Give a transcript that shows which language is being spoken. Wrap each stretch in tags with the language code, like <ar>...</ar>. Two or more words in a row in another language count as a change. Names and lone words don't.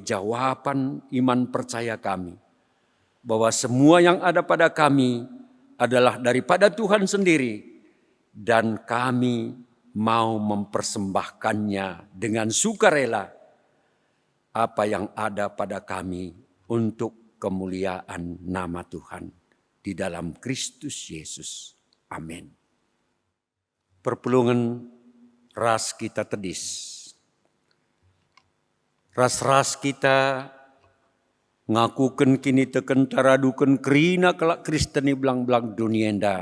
<id>jawaban iman percaya kami bahwa semua yang ada pada kami adalah daripada Tuhan sendiri dan kami mau mempersembahkannya dengan sukarela apa yang ada pada kami untuk kemuliaan nama Tuhan di dalam Kristus Yesus. Amin.</id> <btx>Perpulungan ras kita tedis. Ras-ras kita ngakuken kini teken taraduken kerina kelak Kristeni belang-belang dunia enda.</btx>